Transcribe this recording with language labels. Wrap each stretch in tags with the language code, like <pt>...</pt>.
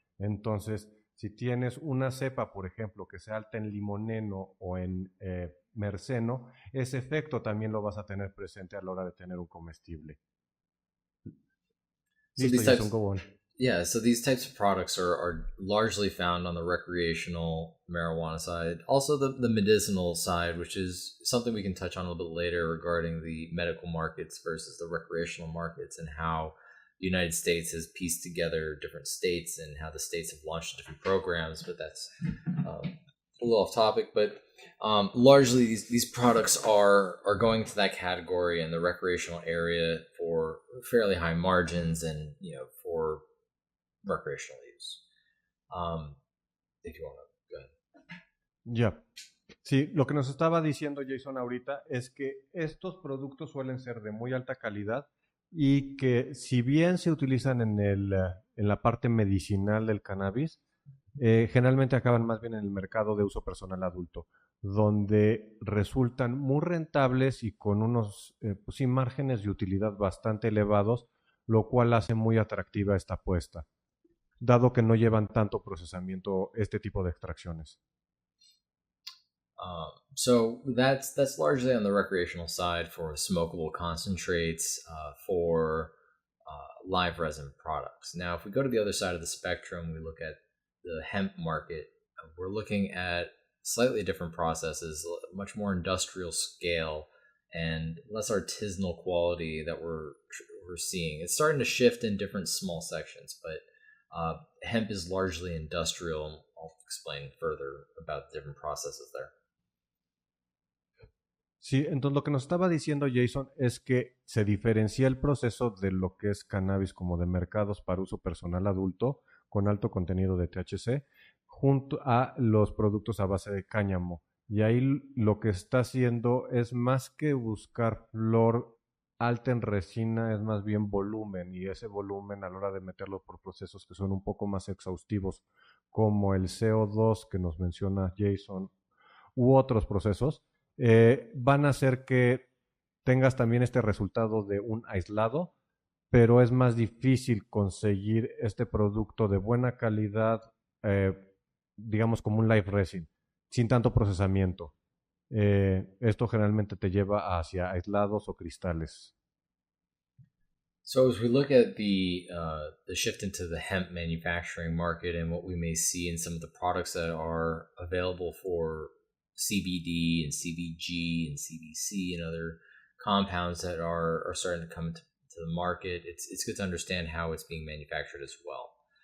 <es>Entonces, si tienes una cepa, por ejemplo, que sea alta en limoneno o en merceno, ese efecto también lo vas a tener presente a la hora de tener un comestible.</es> <en>Listo, Jason, go on. Yeah, so these types of products are largely found on the recreational marijuana side. Also the medicinal side, which is something we can touch on a little bit later regarding the medical markets versus the recreational markets and how the United States has pieced together different states and how the states have launched different programs, but that's a little off topic. But largely these products are going to that category in the recreational area for fairly high margins and, for recreational use. If you want to go ahead.</en> <es>Ya. Sí, lo que nos estaba diciendo Jason ahorita es que estos productos suelen ser de muy alta calidad y que si bien se utilizan en la parte medicinal del cannabis, generalmente acaban más bien en el mercado de uso personal adulto, donde resultan muy rentables y con unos pues sí, márgenes de utilidad bastante elevados, lo cual hace muy atractiva esta apuesta, dado que no llevan tanto procesamiento este tipo de extracciones.</es> <en>So that's largely on the recreational side for smokable concentrates, for live resin products. Now, if we go to the other side of the spectrum, we look at the hemp market. We're looking at slightly different processes, much more industrial scale and less artisanal quality that we're seeing. It's starting to shift in different small sections, but hemp is largely industrial. I'll explain further about the different processes there.</en> <es>Sí, entonces lo que nos estaba diciendo Jason es que se diferencia el proceso de lo que es cannabis como de mercados para uso personal adulto con alto contenido de THC junto a los productos a base de cáñamo. Y ahí lo que está haciendo es más que buscar flor alta en resina, es más bien volumen, y ese volumen a la hora de meterlo por procesos que son un poco más exhaustivos como el CO2 que nos menciona Jason u otros procesos, van a hacer que tengas también este resultado de un aislado, pero es más difícil conseguir este producto de buena calidad, digamos como un live resin, sin tanto procesamiento. Esto generalmente te lleva hacia aislados o cristales.</es> <en>So as we look at the shift into the hemp manufacturing market and what we may see in some of the products that are available for CBD and CBG and CBC and other compounds that are starting to come into the market, it's good to understand how it's being manufactured as well.</en>